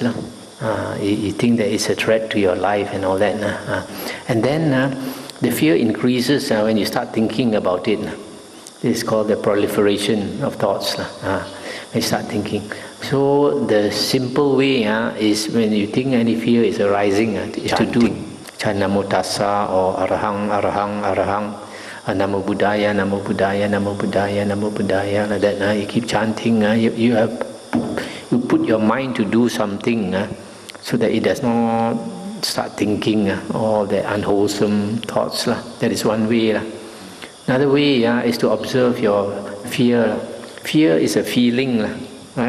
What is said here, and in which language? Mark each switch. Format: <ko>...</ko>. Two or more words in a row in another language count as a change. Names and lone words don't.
<en>You think that it's a threat to your life and all that. And then the fear increases when you start thinking about it. This is called the proliferation of thoughts. When you start thinking. So the simple way is when you think any fear is arising, is to do</en> <pi>Namo Tassa</pi> <en>or</en> <pi>Arahang, Arahang, Arahang, Namo Buddhaya, Namo Buddhaya, Namo Buddhaya, Namo Buddhaya.</pi> <en>Like that, you keep chanting. You put your mind to do something so that it does not start thinking all the unwholesome thoughts. That is one way. Another way is to observe your fear. Fear is a feeling, right?</en>